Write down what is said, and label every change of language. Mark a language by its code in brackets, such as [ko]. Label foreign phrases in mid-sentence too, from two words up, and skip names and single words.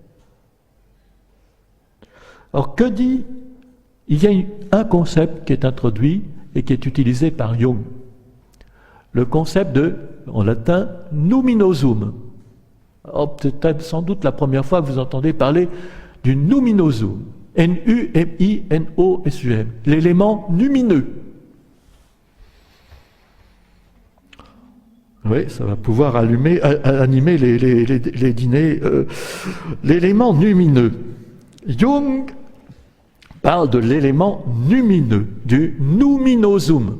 [fr] Alors que dit? Il y a un concept qui est introduit et qui est utilisé par Jung. Le concept de, en latin, numinosum. C'est sans doute la première fois que vous entendez parler du numinosum. N-U-M-I-N-O-S-U-M. L'élément lumineux. Oui, ça va pouvoir animer les dîners. L'élément lumineux. Jung parle de l'élément lumineux, du numinosum.